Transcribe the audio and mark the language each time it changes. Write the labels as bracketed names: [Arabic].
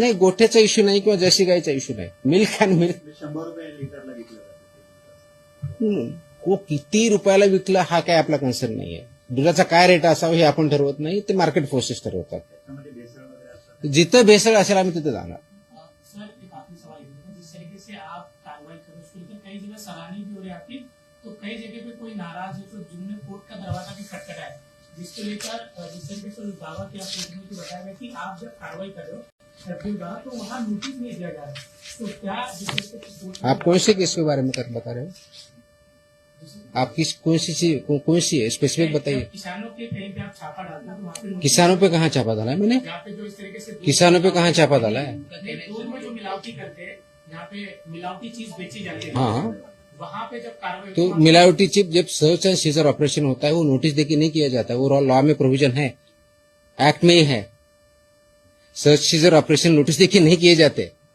[Marathi] नाही, गोठ्याचा इश्यू नाही किंवा जर्सी गायचा इश्यू नाही. [English] milk and milk [Marathi] 100 रुपये लिटरला विकलं जातं. को किती रुपयाला विकला हा काय आपला कन्सर्न नाहीये. दुधाचा काय रेट असावा हे आपण ठरवत नाही, ते मार्केट फोर्सेस ठरवतात. त्याच्यामध्ये भेसळ वगैरे असतात. जिथं भेसळ असेल आम्ही तिथे जाणार. [Hindi] सर एक आखिरी सवाल ये है, जिस तरीके से आप कार्रवाई कर रहे हो उसको लेकर कई जगह सराहनीय भी हो रही है आपकी, तो कई जगह पे कोई नाराज है, तो जिनने कोर्ट का दरवाजा भी खटखटा है, जिसको लेकर जिस तरीके से दावा किया कोर्ट में, बताया गया कि आप जब कार्रवाई कर रहे हो छत्तीसगढ़ द्वारा, तो वहाँ नोटिस नहीं दिया जा रहा है. तो क्या जिस तरीके से कोर्ट आप कौन से केस के बारे में बता रहे हो? आप कौन सी है स्पेसिफिक बताइए. किसानों के कहीं पे आप छापा डालते हो तो वहाँ पे notice- किसानों पे कहाँ छापा डाला है मैंने? यहाँ पे जो इस तरीके से किसानों पे कहाँ छापा डाला है? दूध में जो मिलावटी करते हैं, यहाँ पे मिलावटी चीज बेची जाती है, हाँ, वहाँ पे जब कार्रवाई तो मिलावटी चिप जब सर्च एंड सीजर ऑपरेशन होता है, वो नोटिस देके नहीं किया जाता है. वो लॉ में प्रोविजन है, एक्ट में ही है. सर्च सीजर ऑपरेशन नोटिस देके नहीं किए जाते.